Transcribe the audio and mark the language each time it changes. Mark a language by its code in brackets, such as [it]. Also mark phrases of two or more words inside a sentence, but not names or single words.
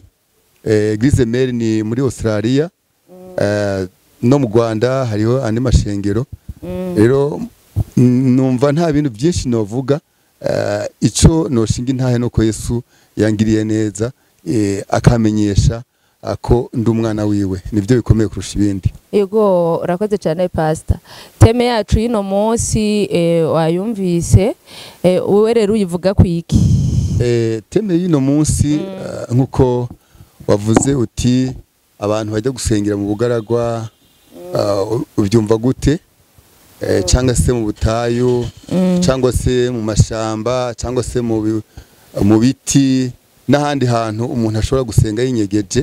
[fr] Eglise Mère [rw] ni muri Australia, no mu Rwanda hariho andi mashengero. [rn] Rero numva nta bintu byinshi novuga, ico noshinga intahe no ko Yesu yangiriye neza, akamenyesha ako ndi umwana wiwe, nivyo bikomeye kurusha ibindi. [rw] Yego urakoze cyane pastor. Teme yacu yino munsi wayumvise, wowe rero uyivuga kwiki? Teme yino munsi nkuko wavuze uti abantu bajya gusengera mu bugaragwa, ubyumva gute? Cyangwa se mu butayu, cyangwa se mu mashamba, cyangwa se mu biti n'ahandi hantu umuntu ashobora gusenga yinyegeje.